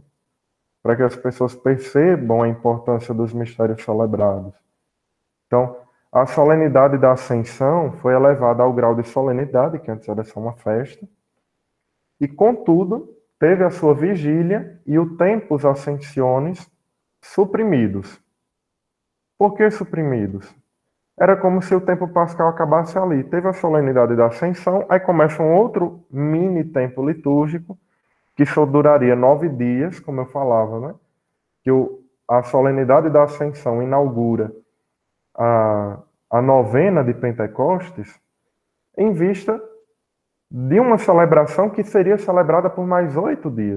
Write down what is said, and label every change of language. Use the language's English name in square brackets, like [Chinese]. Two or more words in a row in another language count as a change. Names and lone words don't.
[Portuguese] Para que as pessoas percebam a importância dos mistérios celebrados. Então, a solenidade da Ascensão foi elevada ao grau de solenidade, que antes era só uma festa, e, contudo, teve a sua vigília e o [Latin] tempus ascensionis [Portuguese] suprimidos. Por que suprimidos? Era como se o tempo pascal acabasse ali. Teve a solenidade da Ascensão, aí começa um outro mini tempo litúrgico, que só duraria 9 dias, como eu falava, né? Que a solenidade da Ascensão inaugura a novena de Pentecostes, em vista de uma celebração que seria celebrada por mais 8 dias.